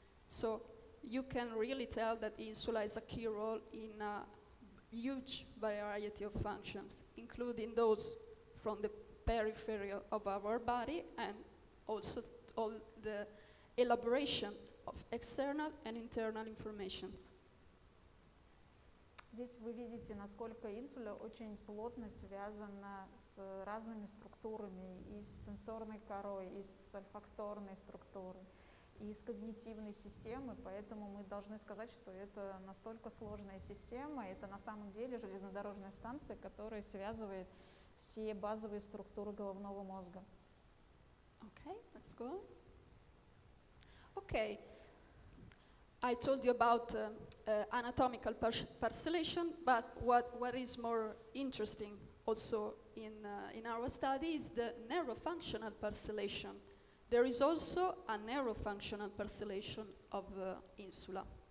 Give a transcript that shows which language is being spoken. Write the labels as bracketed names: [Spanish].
[English] So you can really tell that insula has a key role in a huge variety of functions, including those from the periphery of our body and also all the elaboration of of external and internal information. [Russian] Здесь вы видите, насколько инсула очень плотно связана с разными структурами, и с сенсорной корой, и с ольфакторной структурой, и с когнитивной системой, поэтому мы должны сказать, что это настолько сложная система, это на самом деле железнодорожная станция, которая связывает все базовые структуры головного мозга. [English] Okay, let's go. Okay, I told you about anatomical parcellation, but what is more interesting also in our study is the neurofunctional parcellation. There is also a neurofunctional parcellation of insula.